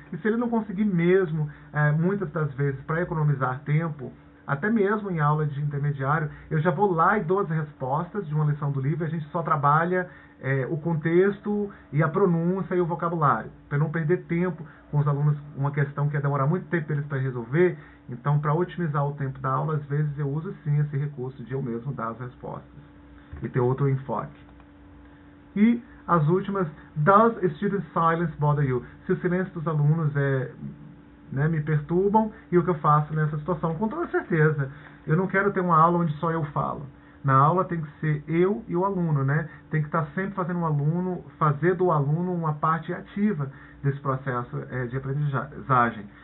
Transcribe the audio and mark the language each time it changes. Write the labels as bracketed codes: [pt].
[pt] E se ele não conseguir mesmo, muitas das vezes, para economizar tempo, até mesmo em aula de intermediário, eu já vou lá e dou as respostas de uma lição do livro, e a gente só trabalha o contexto e a pronúncia e o vocabulário, para não perder tempo com os alunos, uma questão que ia demorar muito tempo para eles para resolver. Então, para otimizar o tempo da aula, às vezes eu uso sim esse recurso de eu mesmo dar as respostas e ter outro enfoque. E as últimas, [en] does student silence bother you? [pt] Se o silêncio dos alunos me perturbam, e o que eu faço nessa situação? Com toda certeza, eu não quero ter uma aula onde só eu falo. Na aula tem que ser eu e o aluno, né? Tem que estar sempre fazendo fazer do aluno uma parte ativa desse processo de aprendizagem.